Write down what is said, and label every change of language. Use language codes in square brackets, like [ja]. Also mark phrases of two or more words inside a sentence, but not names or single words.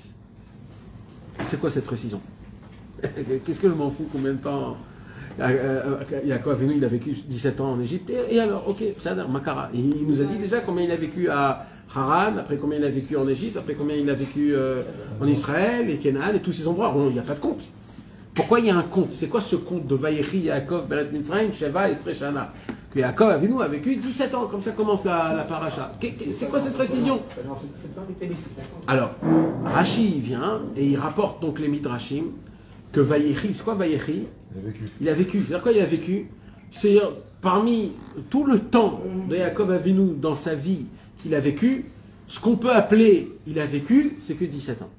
[fr] C'est quoi cette précision? Qu'est-ce que je m'en fous combien de temps [he] יעקב אבינו, [fr] il a vécu 17 ans en Égypte. Et alors, ok, ça a l'air Makara. Il nous a dit déjà combien il a vécu à Haran, après combien il a vécu en Égypte, après combien il a vécu en Israël, et Canaan, et tous ces endroits. Il n'y a pas de compte. Pourquoi il y a un compte? C'est quoi ce compte de [he] ויחי יעקב בארץ מצרים שבע עשרה שנה? [fr] Que [he] יעקב אבינו [fr] a vécu 17 ans, comme ça commence la paracha. C'est quoi cette précision? Alors, Rashi vient et il rapporte donc les Midrashim que Vayechi, c'est quoi Vayechi? Il a vécu. C'est-à-dire quoi il a vécu? C'est-à-dire, parmi tout le temps de [he] יעקב אבינו [fr] dans sa vie qu'il a vécu, ce qu'on peut appeler il a vécu, c'est que 17 ans.